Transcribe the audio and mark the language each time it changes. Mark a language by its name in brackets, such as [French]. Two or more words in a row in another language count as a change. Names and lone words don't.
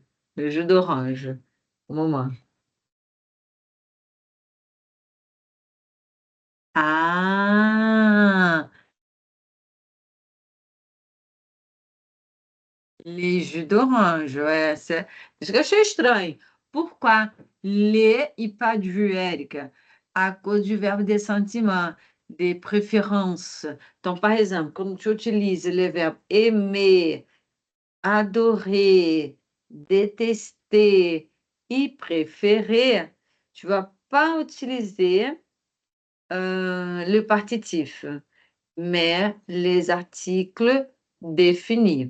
[French] Le jus d'orange. Au moment. Ah, les jus d'orange, ouais, c'est [Portuguese] isso que eu achei estranho. [French] Pourquoi les e pas du, Érica? À cause du verbe des sentiments, des préférences. Donc, par exemple, quand tu utilises le verbe aimer, adorer, détester et préférer, tu vas pas utiliser le partitif, mais les articles définis.